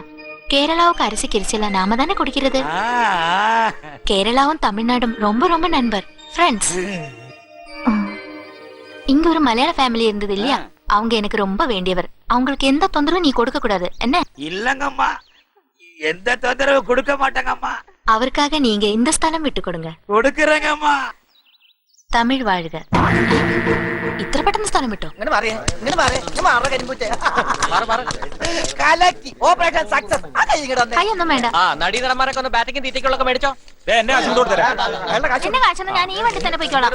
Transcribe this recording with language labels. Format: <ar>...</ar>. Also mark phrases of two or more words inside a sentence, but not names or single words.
<ta>கேரளாவுக்கு அரிசி கிரிச்செல்லாம் நாம தானே குடிக்கிறது. கேரளாவும் தமிழ்நாடும் ரொம்ப ரொம்ப நண்பர், ஃப்ரெண்ட்ஸ். இங்க ஒரு மலையாள ஃபேமிலி இருந்தது இல்லையா, அவங்க எனக்கு ரொம்ப வேண்டியவர். அவங்களுக்கு எந்த தொந்தரவும் நீ கொடுக்க கூடாது என்ன? இல்லங்கம்மா, எந்த தொந்தரவு கொடுக்க மாட்டாங்கம்மா. அவருக்காக நீங்க இந்த ஸ்தலம் விட்டு கொடுங்க. கொடுக்கறேங்கம்மா.</ta> <ml>തമിഴ് വാഴുക. ഇത്ര പെട്ടെന്ന് സ്ഥലം വിട്ടോ? കൈയൊന്നും വേണ്ട. നടീനടന്മാരൊക്കെ ഒന്ന് ബാറ്റിംഗ് തീറ്റയ്ക്കുള്ളൊക്കെ മേടിച്ചോ. എന്റെ കാശൊന്നും ഞാൻ ഈ വണ്ടി തന്നെ പോയിക്കോളാം.</ml>